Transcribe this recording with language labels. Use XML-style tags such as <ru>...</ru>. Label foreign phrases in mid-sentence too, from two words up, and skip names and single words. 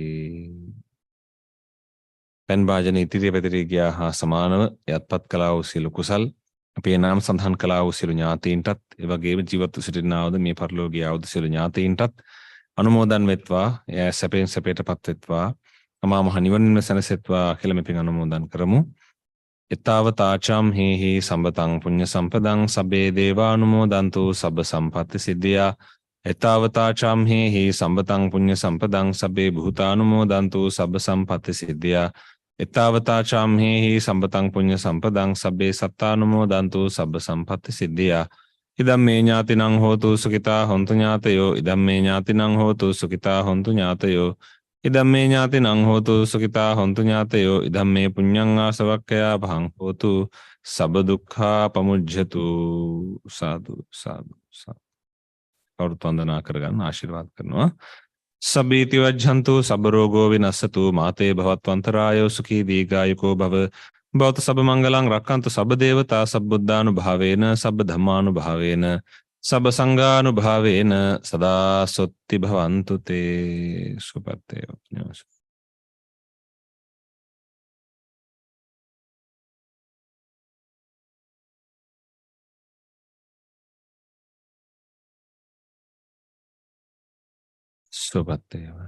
<si>පෙන් භාජන ඉතිරිය පැතිරී ගියා හා සමානව යත්පත් කළා වූ සියලු කුසල් අපේ නාම සඳහන් කළා වූ සියලු ඥාතීන්ටත් ඒ වගේම ජීවත්ව සිටිනාවද මේ පරලෝකීය ආවුද සියලු ඥාතීන්ටත් අනුමෝදන් වෙත්වා. එය සැපෙන් සැපයටපත් වෙත්වා. අමා මහ නිවනින්ම සැනසෙත්වා කියලා මේ පින් අනුමෝදන් කරමු.</si> <pi>ඊතාවතාචම් හේහි සම්බතං පුඤ්ඤ සම්පදං සබ්බේ දේවානුමෝදන්තු සබ්බ සම්පත්ති සිද්ධියා. ඊතාවතාචම් හේහි සම්බතං පුඤ්ඤ සම්පදං සබ්බේ භූතානුමෝදන්තු සබ්බ සම්පත්ති සිද්ධියා. ඊතාවතාචම් හේහි සම්බතං පුඤ්ඤ සම්පදං සබ්බේ සත්තානුමෝදන්තු සබ්බ සම්පත්ති සිද්ධියා. ඉදම් මේ ඥාතිනං හෝතු සුඛිතා හොන්තු ඥාතයෝ. ඉදම් මේ ඥාතිනං හෝතු සුඛිතා හොන්තු ඥාතයෝ. ඉදම් මේ ඥාතිනං හෝතු සුඛිතා හොන්තු ඥාතයෝ. ඉදම් මේ පුඤ්ඤං ආසවක්ඛයා භං හෝතු සබ්බ දුක්ඛා පමුජ්ජතු.</pi> <si>සාදු සාදු සාදු. කවුරුත් වන්දනා කරගන්න ආශිර්වාද කරනවා.</si> <pi>සබ්බීති වජ්ජන්තු සබ්බ රෝගෝ විනස්සතු මාතේ භවත්වන්තරායෝ සුඛී දීඝායුකෝ භව. භවත සබ්බ මංගලං රක්칸තු සබ්බ දේවතා සබ්බුද්ධානුභාවේන සබ්බ ධම්මානුභාවේන සබ්බ සංඝානුභාවේන සදා සොත්ති භවන්තු තේ. සුපත්තේ. සුපත්තේ.</pi>